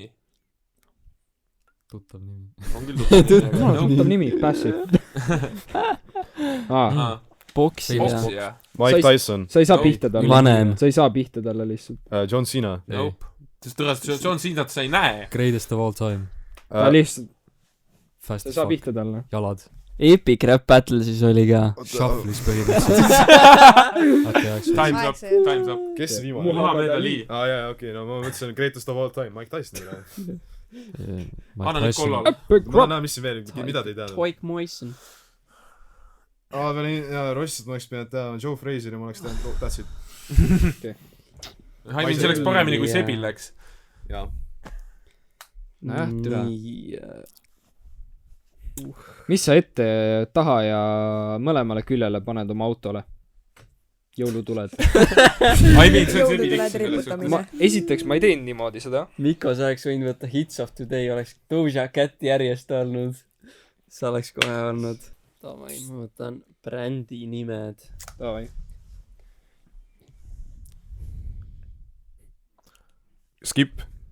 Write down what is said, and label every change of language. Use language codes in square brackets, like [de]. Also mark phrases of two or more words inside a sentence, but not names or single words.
[et] tuttav nimi . on küll tuttav tuttav nimi , Passive . aa , boksi ja boksi jah . Mike Sa ei- Tyson . sa ei saa No. pihta talle . Vanem. sa ei saa pihta talle lihtsalt . John Cena . Nope . sest tõenäoliselt John Cenat sa ei näe . [en] Greatest of all time . [et] ta lihtsalt , [en] Fast [et] sa ei [en] as [et] saa [en] fuck . [et] pihta talle . jalad . Epic Rap Battle siis oli ka . Shuffle'is põhimõtteliselt . okei , eks . [en] Time's up , [et] Aeg sai otsa. [en] time's up . [et] kes see viimane oli ? Muhamed Ali . okei , no ma mõtlesin [en] Greatest of all time [et] , Mike Tyson üle . anna nüüd kollale . ma näen , mis siin veel , mida te ei teadnud . Toik Moisen . aa , peale Rossist ma oleks pidanud teadma Joe Fraser ja ma oleks teadnud , [en] that's it . I mean , [et] see läks paremini kui Sebil läks . jaa . Näh, türa. nii . mis sa ette , taha ja mõlemale küljele paned oma autole ? jõulutuled . [en] I mean , [et] see on Sebi jõulutuled tiks selles riputamine ma , esiteks ma ei teinud niimoodi seda . Mikko , sa oleks võinud võtta Hits of Today , oleks Doja Cat järjest olnud . sa oleks kohe olnud . davai , ma võtan brändi nimed . Davai . Skip .